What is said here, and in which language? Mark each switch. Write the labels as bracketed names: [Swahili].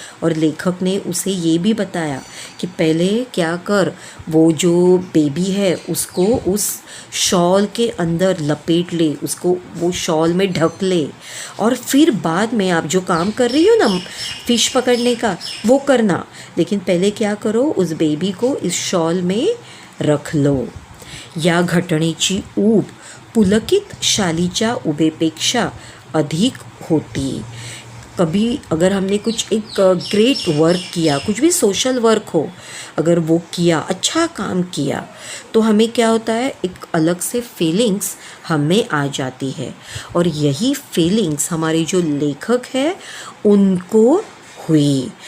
[Hindi] और लेखक ने उसे ये भी बताया कि पहले क्या कर, वो जो बेबी है उसको उस शॉल के अंदर लपेट ले, उसको वो शॉल में ढक ले और फिर बाद में आप जो काम कर रही हो ना फिश पकड़ने का वो करना, लेकिन पहले क्या करो, उस बेबी को इस शॉल में रख लो. [Marathi] या घटनेची ऊब पुलकित शालीच्या उभेपेक्षा अधिक होती. [Hindi] कभी अगर हमने कुछ एक ग्रेट वर्क किया, कुछ भी सोशल वर्क हो, अगर वो किया, अच्छा काम किया, तो हमें क्या होता है, एक अलग से फीलिंग्स हमें आ जाती है. और यही फीलिंग्स हमारे जो लेखक है उनको हुई.